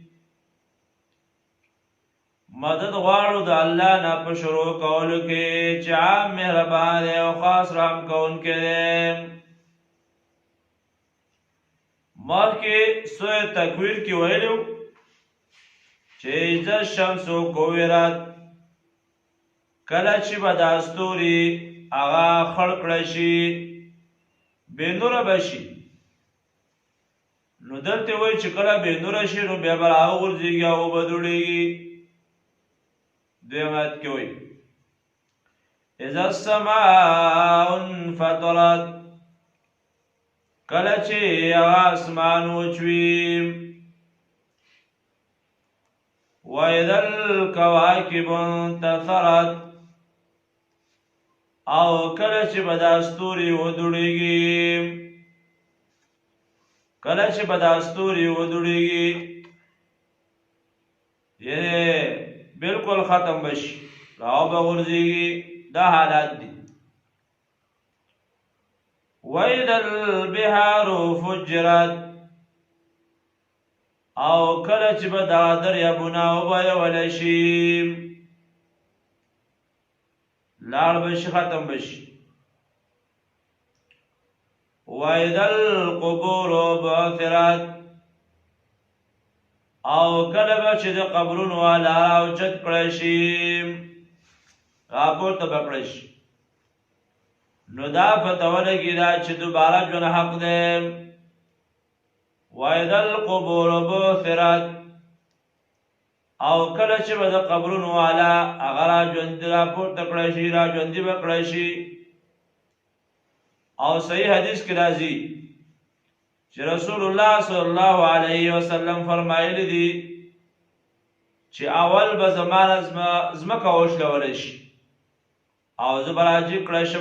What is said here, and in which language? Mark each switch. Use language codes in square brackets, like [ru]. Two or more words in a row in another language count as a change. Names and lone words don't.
[ps] مدد غواړو د الله نه په شروع کولو کې چې عام مهربان دی او خاص رحم کوونکی دی. مخکې سورة تکویر کې ویلو چې [ar] اذا الشمس کوورت، [ps] کله چې به دا ستوري هغه خړ کړی شي بې نوره به شي. نو دلته وایي چې کله بې نوره شي نو بیا به راوغورځېږي او وبدوړېږي. دویم آیت کې وایي [ar] اذا السماء انفطرت، [ps] کله چې هغه اسمان وچوي. [ar] واذا الكواكب انتثرت، [ps] او کله چې به دا ستوري ودوړېږي. کله چې به دا ستوري ودوړېږي یعنې بالکل ختم بشي، راو به غورځېږي. دا حالات دي. [ar] وَإِذَا الْبِحَارُ فُجِّرَتْ، [ps] او کله چې به دا دریابونه وبهولی شي، لاړ بشي، ختم بشي. [ar] وَإِذَا الْقُبُورُ بُعْثِرَتْ، [ps] او کله به چې د قبرونو والا اوچت کړی شي، راپورته به کړی شي. نو دا پته ولګي دا چې دوباره ژوند حق دی. [ar] وَإِذَا الْقُبُورُ بُعْثِرَتْ، [ps] او کله چې به د قبرونو والا هغه راژوندي راپورته کړی شي، راژوندي به کړی شي. او صحیح حدیث کې راځي چې رسول الله [ar] صلی الله علیه وسلم [ps] فرمایلی دي چې اول به زمانه ځمکه وشلولی شي او زه به راجع کړی شم.